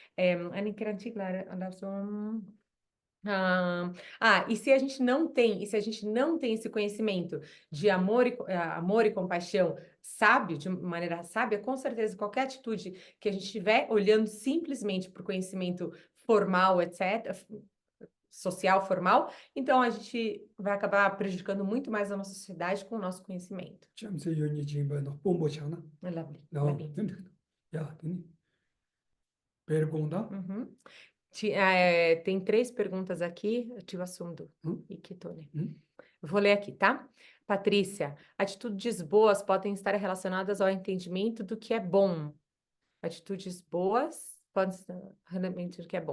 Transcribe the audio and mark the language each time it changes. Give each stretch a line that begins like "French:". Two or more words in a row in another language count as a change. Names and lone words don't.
Portuguese: E se a gente não tem esse conhecimento de amor e compaixão sábio, de maneira sábia, com certeza qualquer atitude que a gente estiver olhando simplesmente para o conhecimento formal, etc., social formal, então a gente vai acabar prejudicando muito mais a nossa sociedade com o nosso conhecimento. 잠시 연이 지금은 뽐보잖아.
English: Lovely.
Korean: 야,
Portuguese: pergunta. Uhum. Tem 3 perguntas aqui. Tive assunto. Vou ler aqui, tá? Patrícia, atitudes boas podem estar relacionadas ao entendimento do que é bom. Atitudes boas podem estar relacionadas do que é bom.